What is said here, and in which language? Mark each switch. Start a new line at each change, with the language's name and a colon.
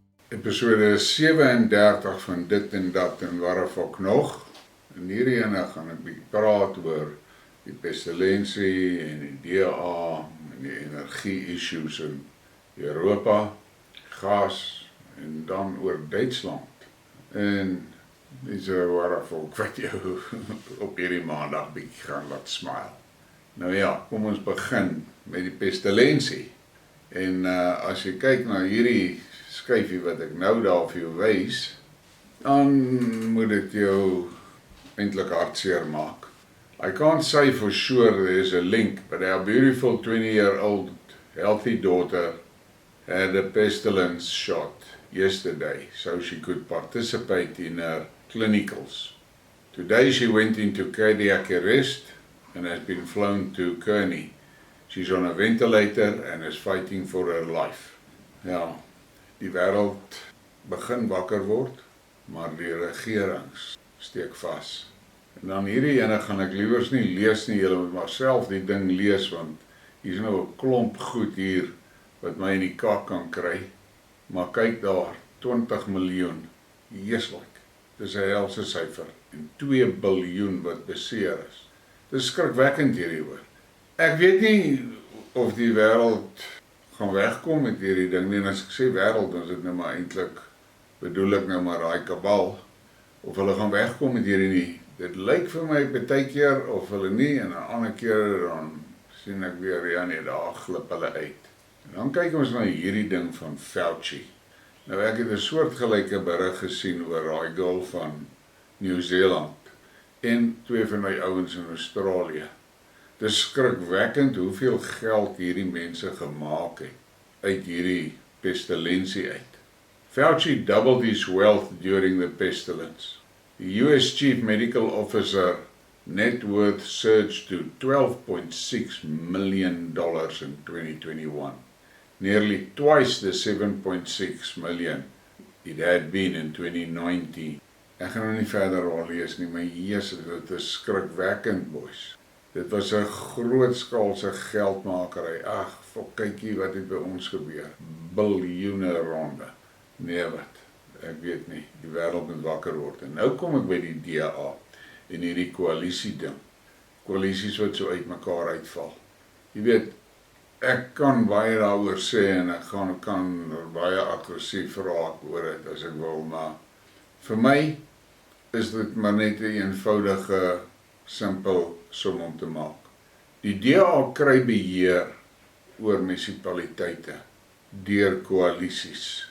Afrikaans: Episode 37 van dit en dat en waaraf ook nog. En hierdie ene gaan ek bietjie praat oor die pestilensie en die DA en die energie-issues in Europa, gas en dan oor Duitsland. En dis waaraf ook wat jou op hierdie maandag bietjie gaan laat smile. Nou ja, kom ons begin met die pestilensie. En as jy kyk na hierdie skyfie wat ek nou daar vir jou wys, dan moet dit jou eintlik hartseer maak.
English: I can't say for sure there's a link, but our beautiful 20-year-old healthy daughter had a pestilence shot yesterday, so she could participate in her clinicals. Today she went into cardiac arrest and has been flown to Kearney. She's on a ventilator and is fighting for her life.
Afrikaans: Ja, die wêreld begin wakker word, maar die regerings steek vas. En dan hierdie ene gaan ek liewers nie lees nie, julle moet maar self die ding lees, want hier is nou 'n klomp goed hier wat my in die kak kan kry. Maar kyk daar, 20 miljoen, jesulik, dis 'n helse syfer, en 2 biljoen wat beseer is. Dis skrikwekkend hierdie hoor. Ek weet nie of die wêreld gaan wegkom met hierdie ding nie, en as ek sê wêreld, dan is dit nou maar eintlik, bedoel ek nou maar daai kabal, of hulle gaan wegkom met hierdie nie. Dit lyk vir my baie keer of hulle nie, en 'n ander keer dan sien ek weer, ja nee, daar glip hulle uit. En dan kyk ons na hierdie ding van Fauci. Nou ek het 'n soortgelyke berig gesien oor daai girl van Nieu-Seeland, en 2 van my ouens in Australië. Dis skrikwekkend hoeveel geld hierdie mense gemaak het uit hierdie pestilensie uit.
English: Fauci doubled his wealth during the pestilence. The US Chief Medical Officer net worth surged to $12.6 million in 2021, nearly twice the 7.6 million it had been in 2019.
Afrikaans: Ek gaan nou nie verder al lees nie, maar Jesus, dit is skrikwekkend, boys. Dit was 'n grootskaalse geldmakery. Ag, kykie wat het by ons gebeur. Biljoene ronde. Nee wat, ek weet nie, die wêreld moet wakker word. En nou kom ek by die DA en hierdie koalisie ding. Koalisies wat so uit mekaar uitval. Jy weet, ek kan baie daaroor sê en ek kan baie aggressief raak oor dit as ek wil, maar vir my is dit maar net 'n eenvoudige, simpel som om te maak. Die DA kry beheer oor munisipaliteite deur koalisies.